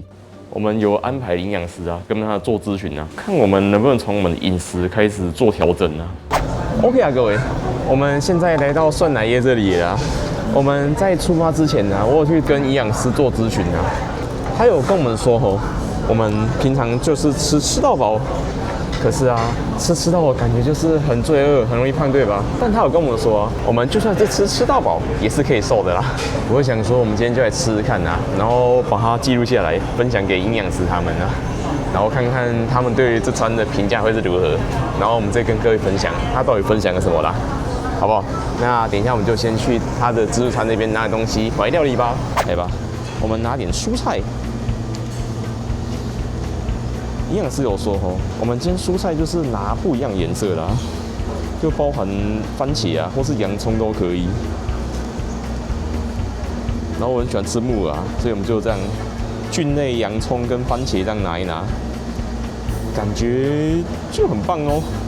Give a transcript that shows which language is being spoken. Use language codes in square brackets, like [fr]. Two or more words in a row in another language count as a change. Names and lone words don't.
[zh] 我們有安排營養師啊，跟他做諮詢啊，看我們能不能從我們的飲食開始做調整啊。OK 啊，各位，我們現在來到涮乃葉這裡了。我們在出發之前呢，我有去跟營養師做諮詢啊，他有跟我們說吼，我們平常就是吃到飽。可是啊，吃到飽感覺就是很罪惡，很容易胖，對吧？但他有跟我們說啊，我們就算是吃到飽，也是可以瘦的啦。我會想說，我們今天就來吃吃看啊，然後把它記錄下來，分享給營養師他們啊，然後看看他們對於這餐的評價會是如何，然後我們再跟各位分享他到底分享了什麼啦，好不好？那等一下我們就先去他的自助餐那邊拿點東西回來料理吧，來吧，我們拿點蔬菜。營養師有說吼，我們今天蔬菜就是拿不一樣顏色啦，就包含番茄啊，或是洋蔥都可以。然後我很喜歡吃木耳啊，所以我們就這樣菌類洋蔥跟番茄這樣拿一拿，感覺就很棒哦。